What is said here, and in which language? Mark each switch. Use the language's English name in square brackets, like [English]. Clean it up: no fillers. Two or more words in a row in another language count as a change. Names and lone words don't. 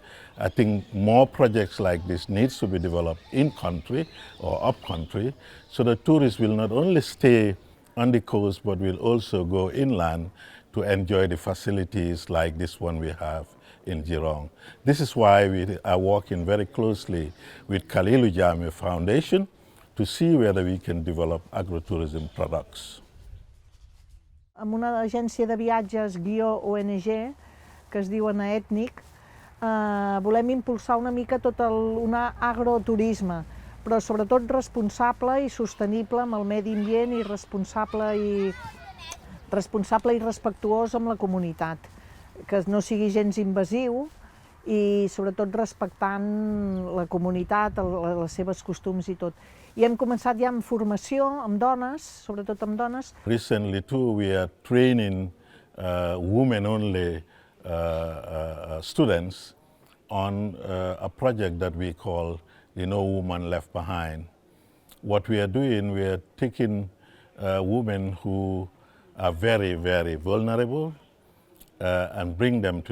[English] I think more projects like this needs to be developed in country or up country, so that tourists will not only stay on the coast, but will also go inland to enjoy the facilities like this one we have in Girong. This is why we are working very closely with Kaliku Jammeh Foundation to see whether we can develop agrotourism products. [Catalan] Amb una agència de viatges _ONG, que es diu Ètnic, volem impulsar una mica tot un agroturisme, però sobretot responsable i sostenible amb el medi ambient i responsable i respectuós amb la comunitat, que no sigui gens invasiu i sobretot respectant la comunitat, les seves costums i tot. I hem començat ja amb formació, amb dones, sobretot amb dones. [English] Recently too, we are training women-only students on a project that we call the No Woman Left Behind. What we are doing, we are taking women who are very, very vulnerable and bring them to